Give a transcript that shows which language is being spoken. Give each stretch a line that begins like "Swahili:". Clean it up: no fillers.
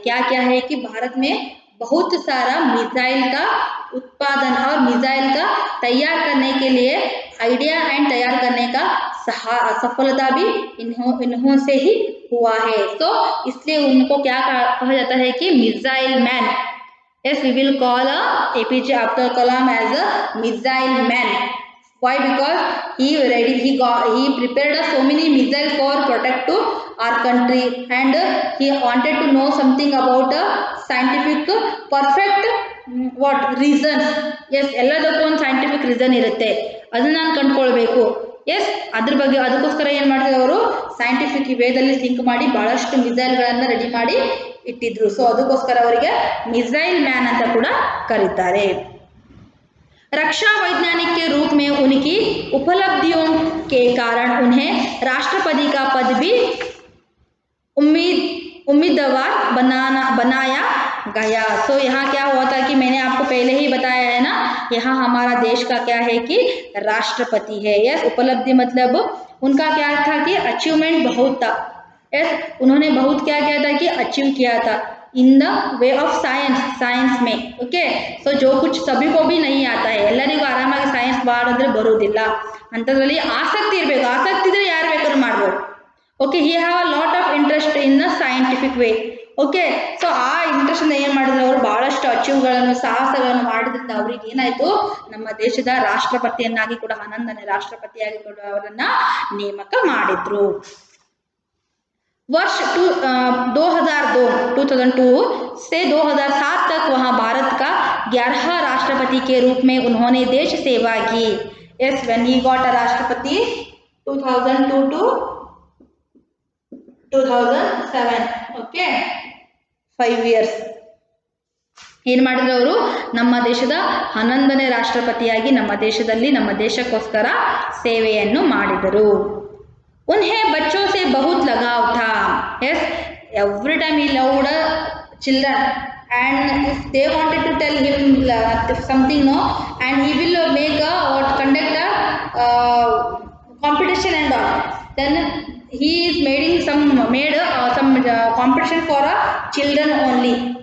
Hindi: क्या है कि भारत में बहुत सारा मिसाइल का उत्पादन और मिसाइल का तैयार करने के लिए आइडिया एंड तैयार करने का सफलता भी इन्हों से ही हुआ है. तो इसलिए उनको क्या कहा जाता है कि missile man.
English: Yes, we will call APJ Abdul Kalam as a missile man. Why? Because he prepared so many missiles for protect to our country, and he wanted to know something about scientific perfect reasons.
Kannada: Yes, ಎಲ್ಲದಕ್ಕೂ ಒಂದು
English: scientific reason
Kannada: ಇರುತ್ತೆ, ಅದನ್ನ ನಾನು ಕಂಡುಕೊಳ್ಬೇಕು. S, ಅದಕ್ಕೋಸ್ಕರ ಏನು ಮಾಡ್ತಿದ್ರು ಅವರು scientific ವೇದಲ್ಲಿ think ಮಾಡಿ ಬಹಳಷ್ಟು ಮಿಸೈಲ್ಗಳನ್ನು ರೆಡಿ ಮಾಡಿ ಇಟ್ಟಿದ್ರು. ಸೊ ಅದಕ್ಕೋಸ್ಕರ ಅವರಿಗೆ ಮಿಸೈಲ್ ಮ್ಯಾನ್ ಅಂತ ಕೂಡ ಕರೀತಾರೆ.
Hindi: रक्षा वैज्ञानिक के रूप में उनकी उपलब्धियों के कारण उन्हें राष्ट्रपति का पद भी उम्मीदवार बनाया गया. तो यहाँ क्या हुआ था कि मैंने आपको पहले ही बताया है ना, यहाँ हमारा देश का क्या है कि राष्ट्रपति है. यस, उपलब्धि मतलब उनका क्या था कि अचीवमेंट बहुत था. यस, उन्होंने बहुत क्या किया था कि अचीव किया था
English: in the way of
Hindi: science में. ओके, सो जो कुछ सभी को भी नहीं आता है,
Kannada: ಎಲ್ಲರಿಗೂ ಆರಾಮಾಗಿ ಸೈನ್ಸ್ ಮಾಡಿದ್ರೆ ಬರೋದಿಲ್ಲ, ಅಂಥದ್ರಲ್ಲಿ ಆಸಕ್ತಿ ಇರಬೇಕು. ಆಸಕ್ತಿ ಇದ್ರೆ ಯಾರು ಬೇಕಾದ್ರೂ ಮಾಡ್ಬೋದು. Okay,
English: He have a lot of interest in the scientific way.
Kannada: Okay, so ಆ ಇಂಟ್ರೆಸ್ಟ್ನ ಏನು ಮಾಡಿದ್ರು ಅವರು ಬಹಳಷ್ಟು ಅಚೀವ್ಗಳನ್ನು ಸಾಹಸಗಳನ್ನು ಮಾಡಿದ್ರಿಂದ ಅವ್ರಿಗೆ ಏನಾಯಿತು, ನಮ್ಮ ದೇಶದ ರಾಷ್ಟ್ರಪತಿಯನ್ನಾಗಿ ಕೂಡ 11ನೇ ರಾಷ್ಟ್ರಪತಿಯಾಗಿ ಕೂಡ ಅವರನ್ನು ನೇಮಕ ಮಾಡಿದ್ರು.
Hindi: वर्ष 2002 से 2007 तक वहाँ भारत का 11वां राष्ट्रपति के रूप में उन्होंने देश सेवा की.
English: Yes, when he got a Rashtrapati 2002 to 2007. Okay, 5 years.
Kannada: ಏನು ಮಾಡಿದ್ರು ಅವರು ನಮ್ಮ ದೇಶದ 11ನೇ ರಾಷ್ಟ್ರಪತಿಯಾಗಿ ನಮ್ಮ ದೇಶದಲ್ಲಿ ನಮ್ಮ ದೇಶಕ್ಕೋಸ್ಕರ ಸೇವೆಯನ್ನು ಮಾಡಿದರು.
Hindi: उन्हें बच्चों से बहुत लगाव था.
English: Yes, every time he loved children, and if they wanted to tell him something, no, and he will conduct a competition and all. Then he is made some competition for children only.